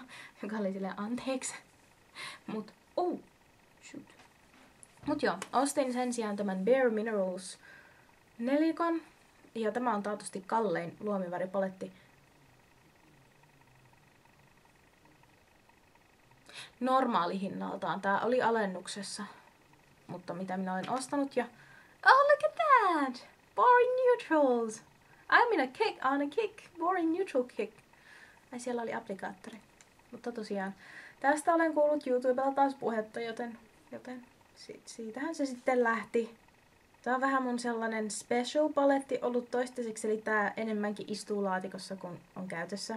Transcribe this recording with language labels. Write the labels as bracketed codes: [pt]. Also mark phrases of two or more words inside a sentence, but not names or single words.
[fi] Joka oli silleen, anteeksi. Mut joo, ostin sen sijaan tämän Bare Minerals nelikon. Ja tämä on taatusti kallein luomiväripaletti. Normaalihinnaltaan. Tää oli alennuksessa. Mutta mitä minä olen ostanut ja... [en] Oh, look at that! Boring neutrals! I'm on a kick. Boring neutral kick. [fi] Ai siellä oli applikaattori. Mutta tosiaan, tästä olen kuullut YouTubella taas puhetta, joten siitähän se sitten lähti. Tää on vähän mun sellainen special paletti ollut toistaiseksi, eli tää enemmänkin istuu laatikossa, kun on käytössä.